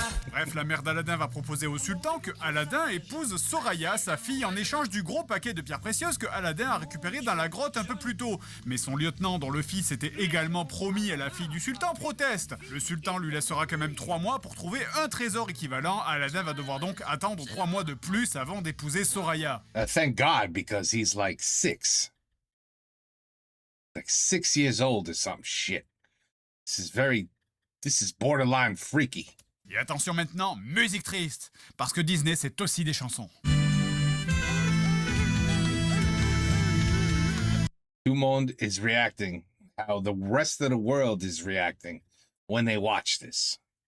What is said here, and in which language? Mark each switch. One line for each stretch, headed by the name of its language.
French: Bref, la mère d'Aladin va proposer au sultan que Aladin épouse Soraya, sa fille, en échange du gros paquet de pierres précieuses que Aladin a récupéré dans la grotte un peu plus tôt. Mais son lieutenant, dont le fils était également promis à la fille du sultan, proteste. Le sultan lui laissera quand même 3 mois pour trouver un trésor équivalent. Aladin va devoir donc attendre 3 mois de plus avant d'épouser Soraya.
English: Thank God, because he's like 6. Like 6 years old or some shit. This is borderline freaky.
French: Et attention maintenant, musique triste, parce que Disney c'est aussi des chansons. Tout le monde
English: is reacting how the rest of the world is reacting when they watch this.